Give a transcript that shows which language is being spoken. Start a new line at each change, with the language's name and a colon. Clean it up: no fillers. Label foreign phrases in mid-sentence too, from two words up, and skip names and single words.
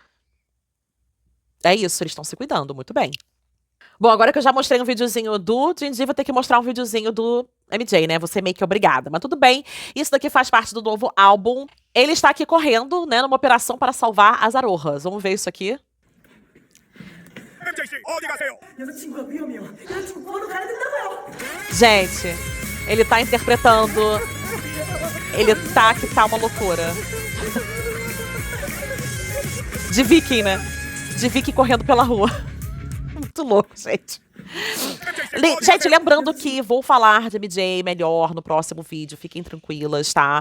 Portuguese: É isso, eles estão se cuidando, muito bem. Bom, agora que eu já mostrei um videozinho do Din-Din, vou ter que mostrar um videozinho do MJ, né? Você meio que obrigada. Mas tudo bem, isso daqui faz parte do novo álbum. Ele está aqui correndo, né, numa operação para salvar as Arohas. Vamos ver isso aqui.
Korean: 여자친구가 위험해요. 여자친구 구하러 가야 된다고요.
Portuguese: Gente, ele tá interpretando. Ele tá que tá uma loucura. De Viking, né? De Viking correndo pela rua. Muito louco, gente. Gente, lembrando que vou falar de MJ melhor no próximo vídeo, fiquem tranquilas, tá?